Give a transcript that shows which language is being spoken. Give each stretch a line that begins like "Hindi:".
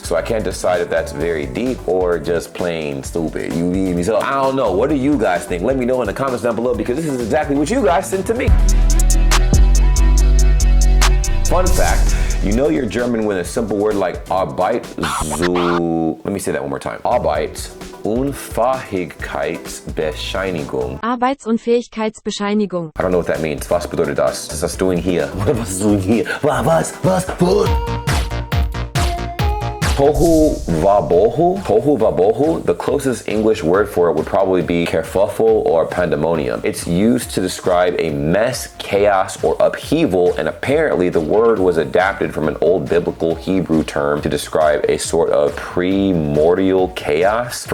English: So I can't decide if that's very deep or just plain stupid. You need me? So I don't know. What do you guys think? Let me know in the comments down below, because this is exactly what you guys sent to me. Fun fact, you know you're German when a simple word like Arbeit zu... Let me say that one more time.
German: Arbeitsunfähigkeitsbescheinigung. Arbeitsunfähigkeitsbescheinigung.
English: I don't know what that means.
German: Was bedeutet das? Was ist
English: doing here?
German: Was ist doing here? Was?
English: Tohu vabohu, the closest English word for it would probably be kerfuffle or pandemonium. It's used to describe a mess, chaos, or upheaval, and apparently the word was adapted from an old biblical Hebrew term to describe a sort of primordial chaos.